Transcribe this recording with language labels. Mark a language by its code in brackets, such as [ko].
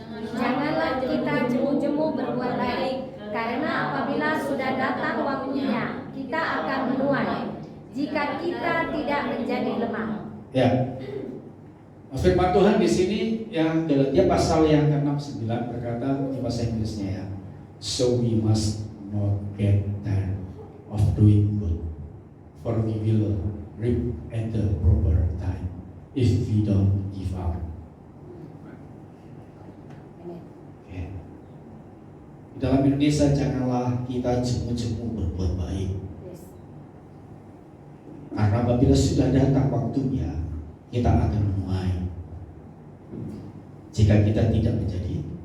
[id] Janganlah kita jemu-jemu berbuat baik, karena apabila sudah datang waktunya, kita akan menuai jika kita tidak menjadi lemah. Ya. Firman Tuhan di sini yang Galatia pasal yang ke-6 9 berkata di bahasa Inggrisnya ya. [en] So we must not get tired of doing good, for we will reap at the proper time if we don't give up. Okay. [id] Di dalam Indonesia janganlah kita jemu-jemu berbuat baik. Karena apabila sudah datang waktunya, kita akan menuai jika kita tidak menjadi.